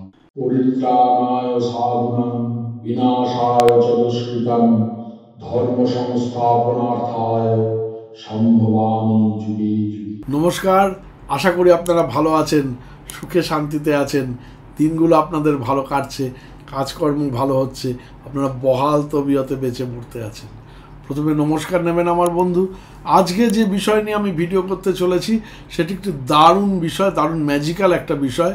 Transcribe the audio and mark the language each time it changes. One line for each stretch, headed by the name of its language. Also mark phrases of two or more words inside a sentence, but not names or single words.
Sanskrit: परित्राणाय साधूनां विनाशाय च दुष्कृतां धर्म संस्थापनार्थाय সম্ভবামি যুগে যুগে।
Bangla: নমস্কার, আশা করি আপনারা ভালো আছেন, সুখে শান্তিতে আছেন, দিনগুলো আপনাদের ভালো কাটছে, কাজকর্ম ভালো হচ্ছে, আপনারা বহাল তবিয়তে বেঁচে পড়তে আছেন। প্রথমে নমস্কার নেবেন আমার বন্ধু। আজকে যে বিষয় নিয়ে আমি ভিডিও করতে চলেছি সেটি একটি দারুণ বিষয়, দারুণ ম্যাজিক্যাল একটা বিষয়।